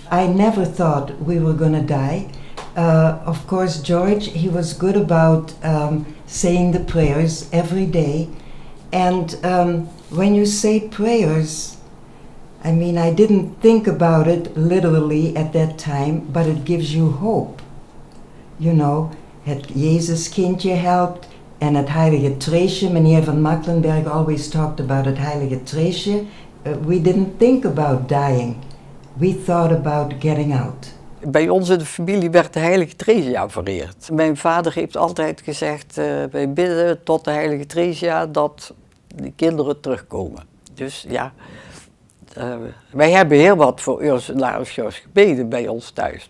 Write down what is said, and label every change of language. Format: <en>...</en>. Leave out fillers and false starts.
<en>I never thought we were going to die. Of course, George, he was good about saying the prayers every day. And when you say prayers, I mean, I didn't think about it literally at that time, but it gives you hope. You know,</en> <nl>het Jezuskindje helpt en het heilige treesje.</nl> <en>Meneer van Mecklenburg always talked about</en> <nl>het heilige treesje.</nl> <en>We didn't think about dying. We thought about getting out.</en> <nl>Bij ons in de familie werd de heilige Theresia vereerd. Mijn vader heeft altijd gezegd, wij bidden tot de heilige Theresia dat de kinderen terugkomen. Dus ja, wij hebben heel wat voor Ursula gebeden bij ons thuis.</nl>